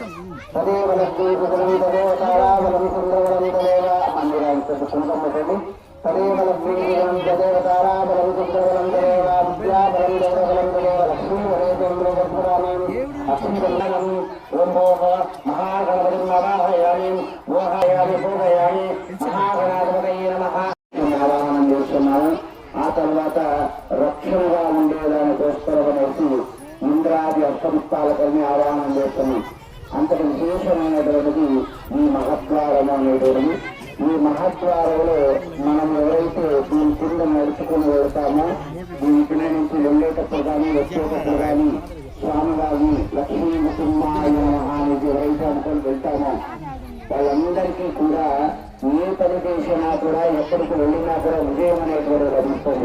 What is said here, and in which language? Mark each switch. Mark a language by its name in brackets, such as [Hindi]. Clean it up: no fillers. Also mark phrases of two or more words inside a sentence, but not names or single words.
[Sanskrit] తదేవ లక్ష్మీ తదేవ తారాబలం చంద్రబలం తదేవ [Telugu] మందిరానికి కుంకుమ పెట్టండి. [Sanskrit] तदेव लक्ष्मीबलं तदेव ताराबलं चन्द्रबलं तदेव विद्याबलं देवबलं तदेव लक्ष्मीबलेन्द्रपुराणम् अक्षिबन्धनम् ओं भोः महागणपतिं आवाहयामि मोहयामि पूजयामि महागणाधिपतये नमः [Telugu] ఆవాహనం చేస్తున్నాము. ఆ తర్వాత రక్షణగా ఉండేదాని కోసమనేసి ఇంద్రాది అష్టపుష్పాలకల్ని ఆవాహనం చేస్తున్నాం. అంతటి విశేషమైనటువంటిది ఈ మహద్వారము అనేటువంటిది. ఈ మహద్వారంలో మనం ఎవరైతే దీని కింద నడుచుకుని వెళ్తామో దీని కింద నుంచి వెళ్ళేటప్పుడు కానీ వచ్చేటప్పుడు కానీ స్వామివారిని లక్ష్మీ నరసింహాయ అనేది ఎవరైతే అనుకొని వెళ్తామో వాళ్ళందరికీ కూడా ఏ పని చేసినా కూడా ఎక్కడికి వెళ్ళినా కూడా విజయం అనేటువంటి లభిస్తుంది.